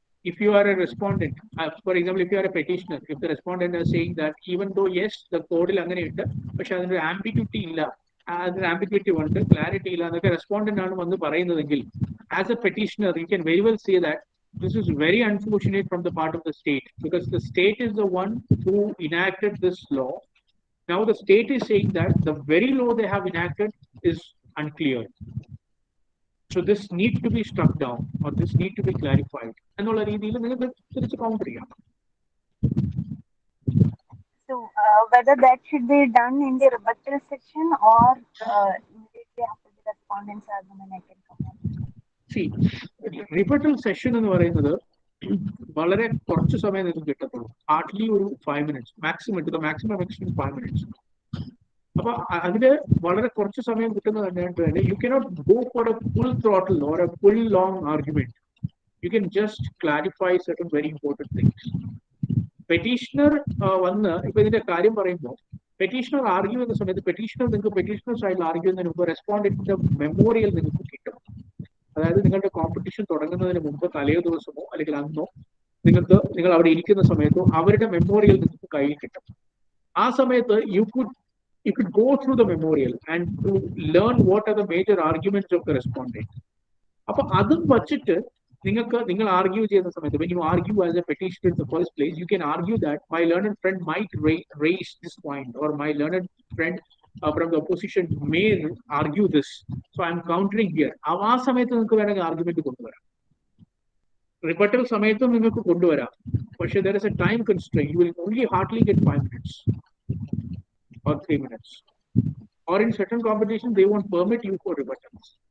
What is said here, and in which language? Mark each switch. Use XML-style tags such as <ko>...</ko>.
<en>If you are a respondent, for example, if you are a petitioner, if the respondent is saying that even though yes, the code</en> <ml>അങ്ങനെയുണ്ട്, പക്ഷെ അതിനൊരു ambiguity ഇല്ല, അതിന് ambiguity ഉണ്ട്, clarity ഇല്ല എന്നൊക്കെ respondent ആണ് വന്ന് പറയുന്നതെങ്കിൽ,</ml> <en>as a petitioner, you can very well say that this is very unfortunate from the part of the state, because the state is the one who enacted this law. Now the state is saying that the very law they have enacted is unclear. So this needs to be struck down, or this needs to be clarified.</en> <ml>എന്നുള്ള രീതിയിൽ നിങ്ങൾക്ക് തിരിച്ച് counter ചെയ്യാം.</ml> <en>So whether that should be done in the rebuttal section or immediately after the respondent's argument, I can come on.</en> <ml>See, rebuttal session എന്ന് പറയുന്നത് വളരെ കുറച്ച് സമയം നിങ്ങൾക്ക് കിട്ടത്തുള്ളൂ. ഹാർഡ്ലി ഒരു 5 minutes മാക്സിമം കിട്ടുക, മാക്സിമം 5 minutes. അപ്പൊ അതില് വളരെ കുറച്ച് സമയം കിട്ടുന്നത് തന്നെ</ml> <en>You cannot go for a full throttle or a full long argument. You can just clarify certain very important things.</en> <ml>Petitioner വന്ന് ഇപ്പൊ ഇതിന്റെ കാര്യം പറയുമ്പോൾ പെറ്റീഷണർ ആർഗ്യൂ ചെയ്യുന്ന സമയത്ത് നിങ്ങൾക്ക് പെറ്റീഷണർ സൈഡിൽ ആർഗ്യൂ ചെയ്യുന്നതിന് മുമ്പ് റെസ്പോണ്ടന്റിന്റെ മെമ്മോറിയൽ നിങ്ങൾക്ക് കിട്ടും. അതായത് നിങ്ങളുടെ കോമ്പറ്റീഷൻ തുടങ്ങുന്നതിന് മുമ്പ് തലേ ദിവസമോ അല്ലെങ്കിൽ അന്നോ നിങ്ങൾ അവിടെ ഇരിക്കുന്ന സമയത്തോ അവരുടെ മെമ്മോറിയൽ നിങ്ങൾക്ക് കയ്യിൽ കിട്ടും. ആ സമയത്ത്</ml> <en>you could go through the memorial and to learn what are the major arguments of the respondent.</en> <ml>അപ്പൊ അതും വച്ചിട്ട് നിങ്ങൾ ആർഗ്യൂ ചെയ്യുന്ന സമയത്ത്</ml> <en>when you argue as a petitioner in the first place, you can argue that my learned friend might raise this point, or my learned friend from the opposition may argue this, so I'm countering here.</en> <ml>ആ സമയത്ത് നിങ്ങൾക്ക് വേണമെങ്കിൽ argument കൊണ്ടുവരാം, റിപ്പട്ടൽ സമയത്തും നിങ്ങൾക്ക് കൊണ്ടുവരാം. പക്ഷേ</ml> <en>there is a time constraint. You will only hardly get 5 minutes or 3 minutes. Or in certain competitions, they won't permit you for rebuttals.</en>